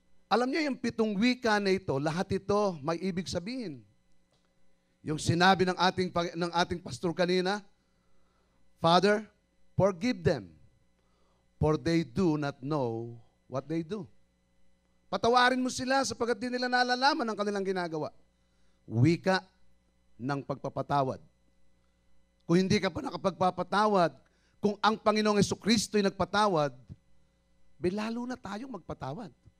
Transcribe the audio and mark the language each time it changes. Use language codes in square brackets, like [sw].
[tl] Alam niyo yung 7 wika na ito, lahat ito may ibig sabihin. Yung sinabi ng ating pastor kanina, [en] Father, forgive them, for they do not know what they do. [tl] Patawarin mo sila sapagkat di nila nalalaman ang kanilang ginagawa. Wika ng pagpapatawad. Kung hindi ka pa nakapagpapatawad, kung ang Panginoong Hesukristo ay nagpatawad, lalo na tayong magpatawad.